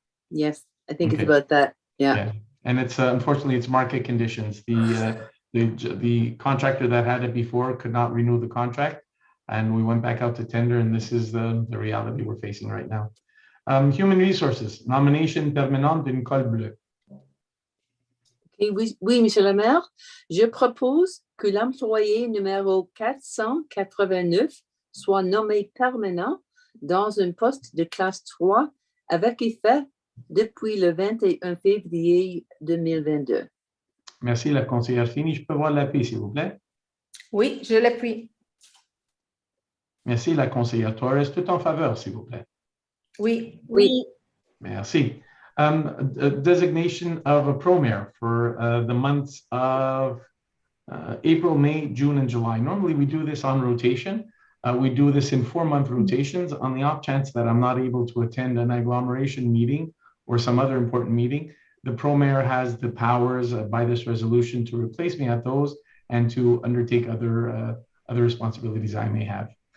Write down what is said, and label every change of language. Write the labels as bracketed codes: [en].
[en] Yes, I think Okay. it's about that. Yeah. Yeah. And it's unfortunately it's market conditions. The contractor that had it before could not renew the contract, and we went back out to tender, and this is the reality we're facing right now. Human resources, [fr] nomination permanente d'une colle bleue. Okay, oui, Monsieur le Maire, je propose que l'employé numéro 489 soit nommé permanent dans un poste de classe 3 avec effet depuis le 21 février 2022. Merci, la conseillère Feeney. Je peux voir l'appui, s'il vous plaît? Oui, je l'appuie. Merci, la conseillère Torres. Tout en faveur, s'il vous plaît? Oui. Oui. Merci. [en] A designation of a pro-mayor for the months of April, May, June, and July. Normally, we do this on rotation. We do this in 4-month rotations. On the off chance that I'm not able to attend an agglomeration meeting or some other important meeting, the pro-mayor has the powers by this resolution to replace me at those and to undertake other responsibilities I may have.